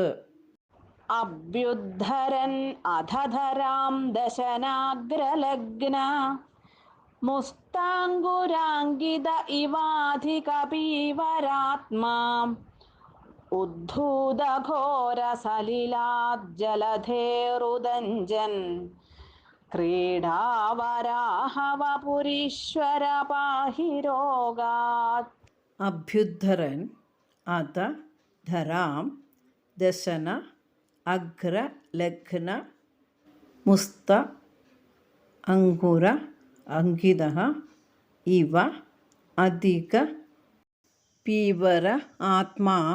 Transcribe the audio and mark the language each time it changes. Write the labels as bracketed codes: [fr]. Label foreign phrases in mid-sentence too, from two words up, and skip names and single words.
[sa] अभ्युद्धरन् अधधरां दशनाग्रलग्न मुस्ताङ्गुराङ्गित इवाधिकपीवरात्मा उद्धूतघोरसलिलाज्जलधेरुदञ्जन् क्रीडावराहवपुरीश्वर पाहि रोगात्. അഭ്യുദ്ധരൻ അധ ധരാം ദശന അഗ്ര ലഗ്ന മുസ്ത അങ്കുര അങ്കിത ഇവ അധിക പീവര ആത്മാ